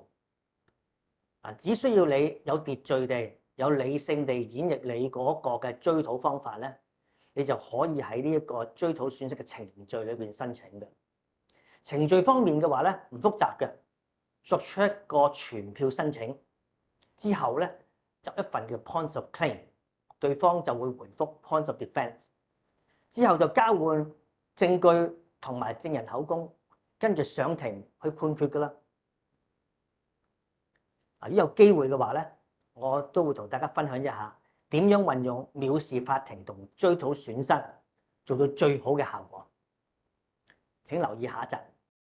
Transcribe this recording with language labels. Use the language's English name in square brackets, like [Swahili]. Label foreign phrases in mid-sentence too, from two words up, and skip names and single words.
[Cantonese] 只需要你有秩序地、有理性地演繹你嗰個嘅追討方法咧，你就可以喺呢一個追討損失嘅程序裏邊申請嘅。程序方面嘅話咧，唔複雜嘅，作出一個傳票申請之後咧，就一份叫 [English] points of claim， [Cantonese] 對方就會回覆 [English] points of defence， [Cantonese] 之後就交換證據同埋證人口供，跟住上庭去判決㗎啦。如果有機會嘅話咧，我都會同大家分享一下點樣運用藐視法庭同追討損失，做到最好嘅效果。請留意下一集。